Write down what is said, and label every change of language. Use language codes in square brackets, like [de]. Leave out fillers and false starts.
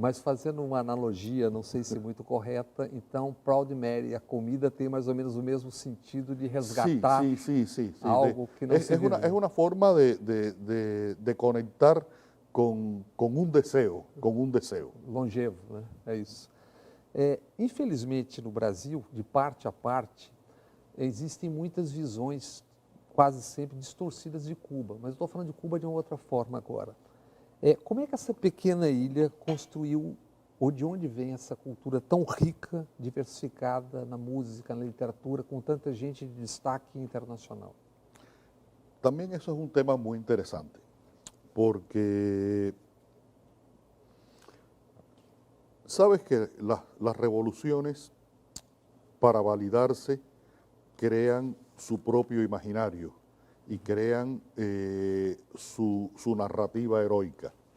[pt] Mas fazendo uma analogia, não sei se muito correta, então Proud Mary, a comida tem mais ou menos o mesmo sentido de resgatar [es] Sí. [pt] algo que não se vive. [es] Es una forma de conectar con un deseo, [pt] Longevo, né? É isso. Infelizmente, no Brasil, de parte a parte, existem muitas visões quase sempre distorcidas de Cuba, mas estou falando de Cuba de uma outra forma agora. Como é que essa pequena ilha construiu, ou de onde vem essa cultura tão rica, diversificada na música, na literatura, com tanta gente de destaque internacional? [es] También eso es un tema muy interesante, porque sabes que las revoluciones, para validarse, crean su propio imaginario y crean su narrativa heroica.